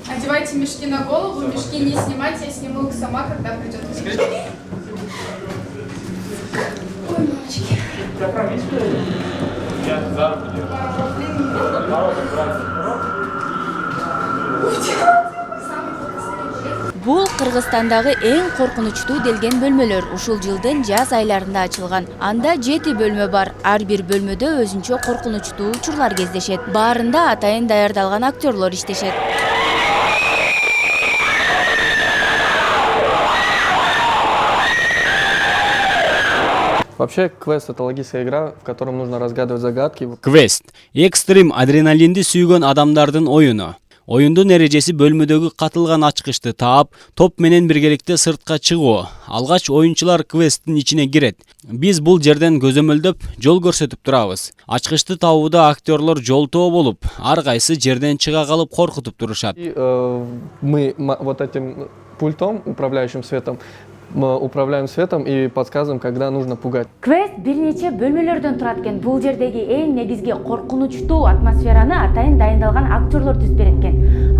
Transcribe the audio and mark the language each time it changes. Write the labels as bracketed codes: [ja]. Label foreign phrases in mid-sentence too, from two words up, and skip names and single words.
[ru] Одевайте мешки на голову, мешки не снимайте, я сниму их сама, когда придет время. Ой, мальчики. [ky] Бул Кыргызстандагы эң коркунучтуу делген бөлмөлөр ушул жылдын жаз айларында ачылган. Анда 7 бөлмө бар. Ар бир бөлмөдө өзүнчө коркунучтуу учурлар кездешет. Баарында атайын даярдалган актерлор иштешет. [ru] Вообще, квест — это логическая игра, в котором нужно разгадывать загадки. [ky] Квест — экстрим адреналинди сүйгөн адамдардын оюну. Оюндун эрежеси бөлмөдөгү катылган ачкычты таап, топ менен биргеликте сыртка чыгуу. Алгач оюнчулар квесттин ичине кирет. Биз бул жерден көзөмөлдөп, жол көрсөтүп турабыз. Ачкычты табууда актерлор жолтоо болуп, ар кайсы жерден чыга калып коркутуп турушат. [ru] Мы вот этим пультом, управляющим светом, мы управляем светом и подсказываем, когда нужно пугать. [ky] Квест бир нече бөлмөлөрдөн турат экен. Бул жердеги эң негизги коркунучтуу атмосфераны атайын дайындалган актерлор түзүп берет экен.